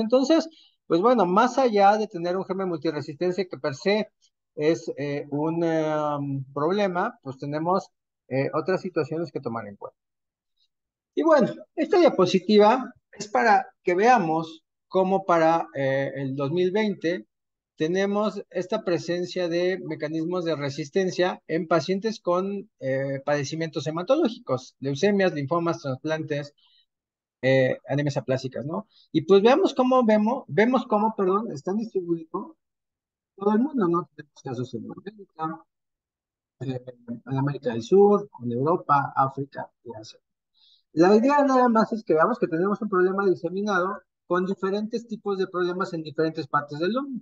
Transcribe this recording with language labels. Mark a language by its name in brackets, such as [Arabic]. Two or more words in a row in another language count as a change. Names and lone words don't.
[Spanish] Entonces, pues bueno, más allá de tener un germen multiresistencia que per se es un problema, pues tenemos otras situaciones que tomar en cuenta. Y bueno, esta diapositiva es para que veamos cómo para el 2020 tenemos esta presencia de mecanismos de resistencia en pacientes con padecimientos hematológicos, leucemias, linfomas, trasplantes, anemias aplásicas, ¿no? Y pues vemos cómo, perdón, están distribuidos todo el mundo, ¿no? Tenemos casos en América, en América del Sur, en Europa, África y Asia. La idea nada más es que veamos que tenemos un problema diseminado con diferentes tipos de problemas en diferentes partes del mundo.